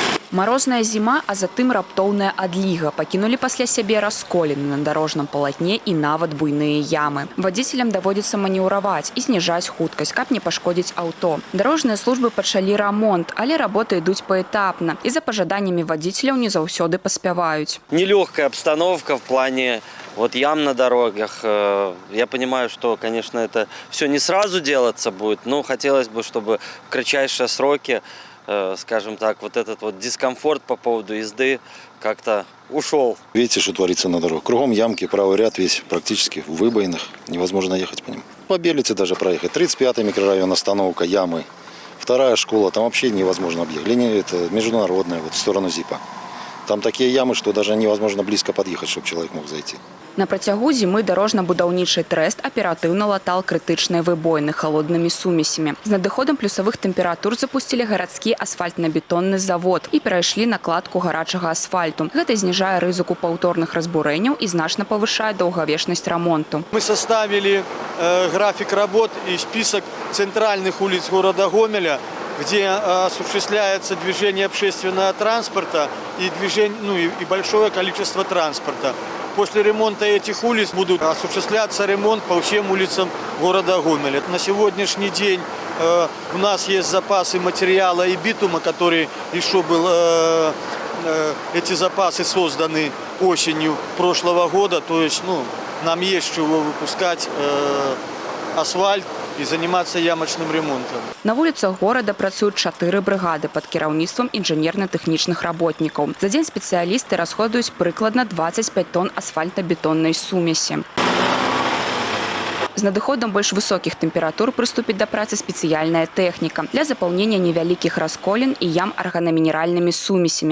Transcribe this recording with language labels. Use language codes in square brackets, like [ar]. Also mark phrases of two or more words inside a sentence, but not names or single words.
[ru] Морозная зима, [be] а затым раптоўная адліга пакінулі пасля сябе расколіны на дарожным палатне і нават буйныя ямы. Вадзіцелям даводзіцца манеўраваць і зніжаць хуткасць, каб не пашкодзіць аўто. Дарожныя службы пачалі рамонт, але работы ідуць паэтапна і за пажаданнямі вадзіцеляў не заўсёды паспяваюць. [ru] Нелегкая обстановка в плане ям на дорогах. Я понимаю, что, конечно, это все не сразу делаться будет, но хотелось бы, чтобы в кратчайшие сроки, скажем так, вот этот дискомфорт по поводу езды как-то ушел. Видите, что творится на дорогах? Кругом ямки, правый ряд весь практически в выбоинах. Невозможно ехать по ним. По Белице даже проехать. 35-й микрорайон, остановка, ямы. Вторая школа, там вообще невозможно объехать. Линия это международная, в сторону ЗИПа. Там такие ямы, что даже невозможно близко подъехать, чтобы человек мог зайти. [be] На працягу зімы дарожна-будаўнічы трэст аператыўна латал крытычныя выбоіны халоднымі сумесямі. З надыходам плюсавых тэмператур запусцілі гарадскі асфальтна-бетонны завод і перайшлі на кладку гарачага асфальту. Гэта зніжае рызыку паўторных разбурэнняў і значна павышае даўгавечнасць рамонту. [ru] Мы составили график работ и список центральных улиц города Гомеля, где осуществляется движение общественного транспорта и большое количество транспорта. После ремонта этих улиц будут осуществляться ремонт по всем улицам города Гомеля. На сегодняшний день у нас есть запасы материала и битума, который еще был, эти запасы созданы осенью прошлого года. То есть нам есть чего выпускать асфальт і заниматься ямочным ремонтом. [be] На вуліцах горада працуюць 4 брыгады пад кіраўніцтвам інжынерна-тэхнічных работнікаў. За дзень спецыялісты расходуюць прыкладна 25 тонн асфальта-бетоннай сумесі. З надыходам больш высокіх тэмператур прыступіць да працы спецыяльная тэхніка для запаўнення невялікіх расколін і ям арганамінеральнымі сумесямі.